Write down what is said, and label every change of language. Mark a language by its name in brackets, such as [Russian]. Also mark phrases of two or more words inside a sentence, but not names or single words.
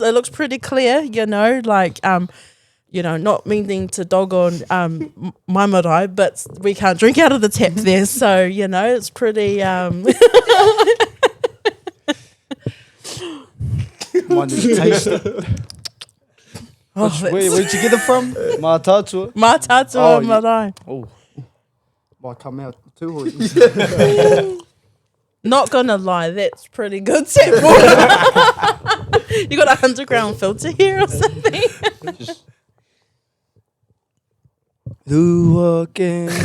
[English] It looks pretty clear, like not meaning to dog on my marae, but we can't drink out of the tap there, so it's pretty. Mine is taste it. Where'd you get it from? Mātaatua. Mātaatua marae. Oh, might come out Tuhoi. Not gonna lie, that's pretty good tap water. You got a underground filter here or something? Do again.